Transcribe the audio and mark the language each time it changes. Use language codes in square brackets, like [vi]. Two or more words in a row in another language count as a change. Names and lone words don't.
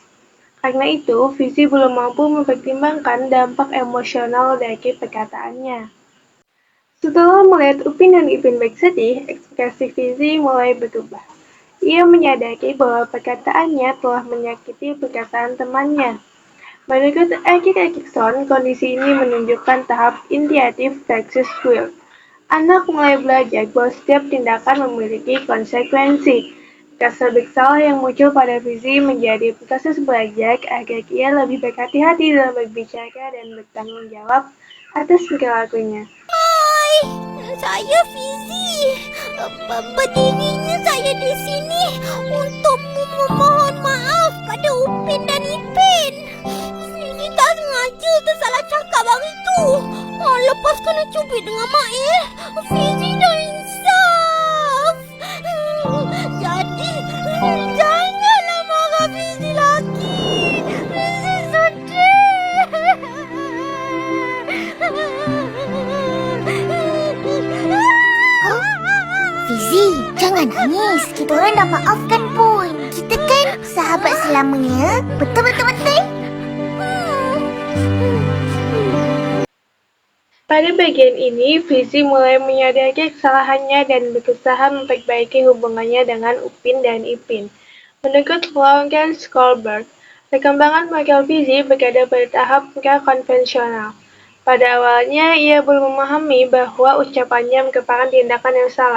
[id] Karena itu, Fizi belum mampu mempertimbangkan dampak emosional dari perkataannya. Setelah melihat Upin dan Ipin bersedih, ekspresi Fizi mulai berubah. Ia menyadari bahwa perkataannya telah menyakiti perasaan temannya. Menurut Erik Erikson, kondisi ini menunjukkan tahap [en] initiative versus will. [id] Anak mulai belajar bahwa setiap tindakan memiliki konsekuensi. Rasa bersalah yang muncul pada Fizi menjadi proses belajar agar ia lebih berhati-hati dalam berbicara dan bertanggung jawab atas perilakunya. [ms] Hai, saya Fizi. Berdirinya saya di sini untuk memohon maaf pada Upin dan Ipin. Ini tak sengaja tersalah cakap hari itu. Lepas kena cubit dengan Mak Fizi dah insaf. Jadi, janganlah marah Fizi lagi. Fizi sedih. Fizi, jangan nangis. Kita orang dah maafkan pun. Kita kan sahabat selamanya. Betul-betul-betul. [id] Pada bagian ini, Fizi mulai menyadari kesalahannya dan berusaha memperbaiki hubungannya dengan Upin dan Ipin. Menurut Lawrence Kohlberg, perkembangan moral Fizi berada pada tahap konvensional. Pada awalnya, ia belum memahami bahwa ucapannya merupakan tindakan yang salah.